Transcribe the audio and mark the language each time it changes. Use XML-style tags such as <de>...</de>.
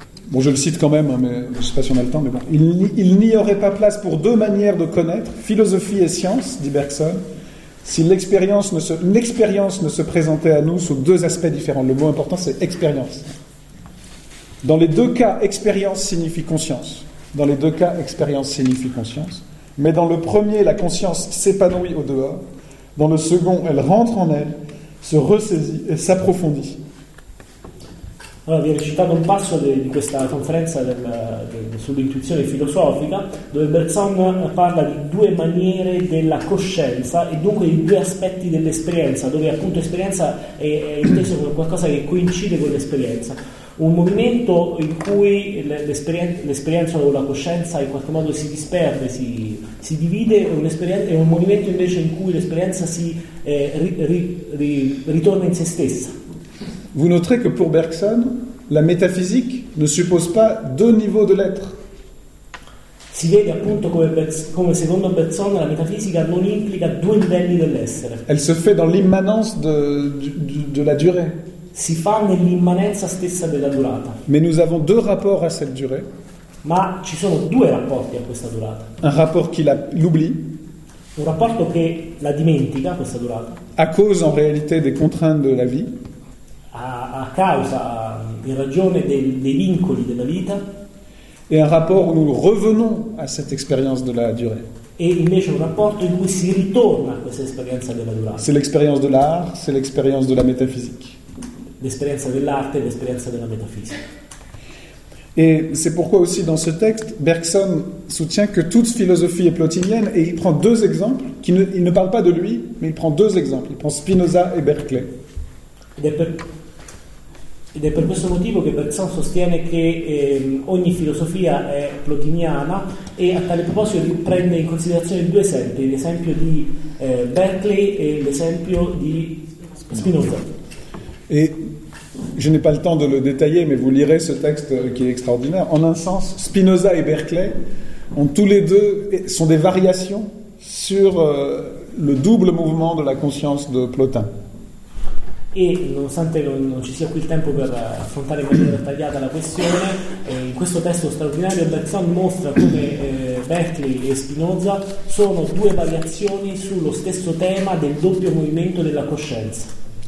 <fr>Bon, je le cite quand même, mais je ne sais pas si on a le temps. Mais bon, il n'y aurait pas place pour deux manières de connaître, philosophie et science, dit Bergson, si l'expérience ne se présentait à nous sous deux aspects différents. Le mot important, c'est expérience. Dans les deux cas, expérience signifie conscience. Dans les deux cas, expérience signifie conscience. Mais dans le premier, la conscience s'épanouit au dehors. Dans le second, elle rentre en elle, se ressaisit et s'approfondit.</fr> <it>Allora, vi ho recitato un passo di questa conferenza sull'intuizione filosofica, dove Bergson parla di due maniere della coscienza e dunque di due aspetti dell'esperienza, dove appunto esperienza è inteso come qualcosa che coincide con l'esperienza. Un movimento in cui l'esperienza o la coscienza in qualche modo si disperde, si divide, è un movimento invece in cui l'esperienza si ritorna in se stessa.</it> <fr>Vous noterez que pour Bergson, la métaphysique ne suppose pas deux niveaux de l'être.</fr> <it>Si vede appunto come secondo Bergson la metafisica non implica due livelli dell'essere.</it> <fr>Elle se fait dans l'immanence de la durée.</fr> <it>Si fa nell'immanenza stessa della durata.</it> <fr>Mais nous avons deux rapports à cette durée.</fr> <it>Ma ci sono due rapporti a questa durata.</it> <fr>Un rapport qui l'oublie.</fr> <it>Un rapporto che la dimentica questa durata.</it> <fr>À cause en réalité des contraintes de la vie.</fr> <it>A causa, in ragione dei vincoli della vita.</it> <fr>Et un rapport où nous revenons à cette expérience de la durée. Et</fr> <it>invece un rapporto in cui si ritorna a questa esperienza della durata.</it> <fr>C'est l'expérience de l'art, c'est l'expérience de la métaphysique.</fr> <it>L'esperienza dell'arte e l'esperienza della metafisica.</it> <fr>Et c'est pourquoi aussi dans ce texte, Bergson soutient que toute philosophie est plotinienne et il prend deux exemples, il ne parle pas de lui, mais il prend deux exemples, il prend Spinoza et Berkeley.</fr> <it>Ed è per questo motivo che Bergson sostiene che ogni filosofia è plotiniana e a tale proposito prende in considerazione due esempi, l'esempio di Berkeley e l'esempio di Spinoza.</it> <fr>Et je n'ai pas le temps de le détailler, mais vous lirez ce texte qui est extraordinaire. En un sens, Spinoza et Berkeley ont tous les deux sont des variations sur le double mouvement de la conscience de Plotin. Et</fr> <it>nonostante non ci sia qui il tempo per affrontare in maniera dettagliata la questione, in questo testo straordinario Bergson mostra come Berkeley e Spinoza sono due variazioni sullo stesso tema del doppio movimento della coscienza.</it>